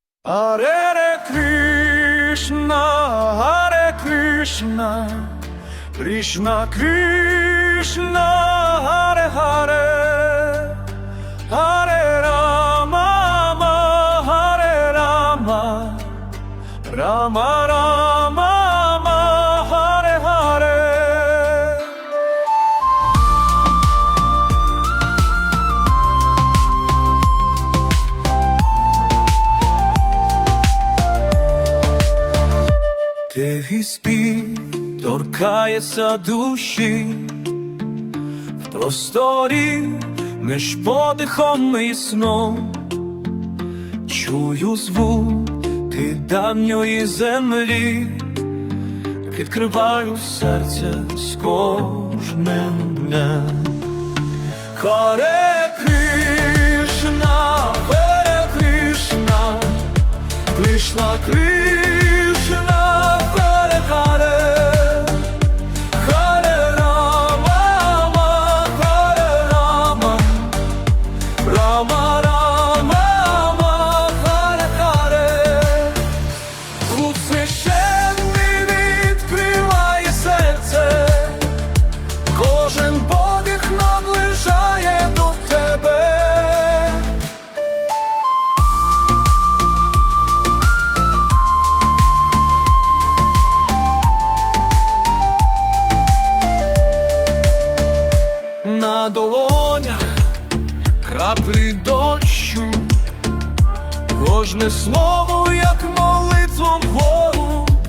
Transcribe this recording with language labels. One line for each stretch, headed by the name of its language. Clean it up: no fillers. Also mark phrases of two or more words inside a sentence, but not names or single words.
Sanskrit: Hare Krishna, Hare Krishna, Krishna Krishna, Hare Hare, Hare Rama, Hare Rama, Rama Rama, Hare Hare.
Ukrainian: Тихий спів торкається душі, в просторі між подихом і сном. Чую звуки давньої землі, відкриваю серце з кожним днем.
Sanskrit: Харе Кришна, Харе Кришна, Кришна Кришна, Харе Харе, Харе Рама, Харе Рама, Рама Рама, Харе Харе.
Ukrainian: Звук священний відкриває серце, кожен подих наближає до тебе. На долонях краплі дощу, кожне слово, як молитва вгору.